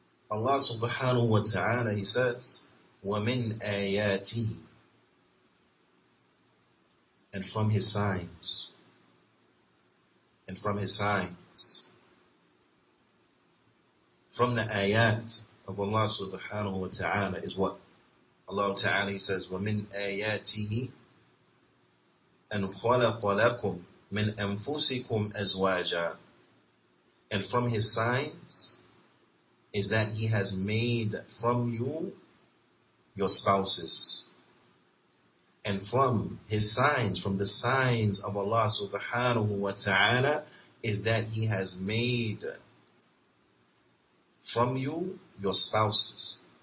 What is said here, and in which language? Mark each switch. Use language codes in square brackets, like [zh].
[en] Allah subhanahu wa ta'ala, He says, [ar] وَمِنْ آيَاتِهِ, [en] and from His signs. And from His signs. From the ayat of Allah subhanahu wa ta'ala is what? [ar] Allah ta'ala, [en] He says, [ar] وَمِنْ آيَاتِهِ أَنْ خَلَقَ لَكُمْ مِنْ أَنفُسِكُمْ أَزْوَاجًا. [en] And from His signs is that He has made from you your spouses. And from His signs, from the signs of Allah subhanahu wa ta'ala, is that He has made from you your spouses.